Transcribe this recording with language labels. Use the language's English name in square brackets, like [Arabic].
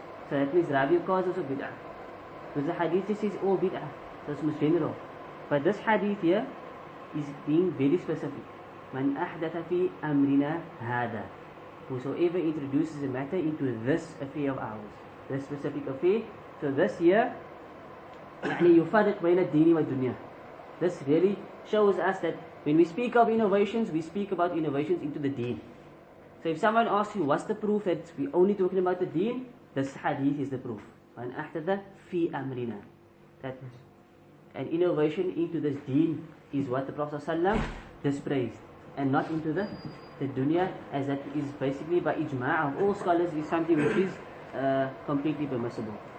[English] So that means Rabi cause also bid'ah. Because the hadith just says all bid'ah. So it's most general. But this hadith here is being very specific. Man ahdatha fi amrina hada. Whosoever introduces a matter into this affair of ours, this specific affair. So this here, [Arabic] يعني يفرق بين الدين والدنيا. [English] This really shows us that when we speak of innovations, we speak about innovations into the deen. So if someone asks you, what's the proof that we're only talking about the deen? This hadith is the proof. Man ahdatha fi amrina. That an innovation into this deen is what the Prophet ﷺ dispraised, and not into the dunya, as that is basically by ijma' of all scholars, is something which is completely permissible.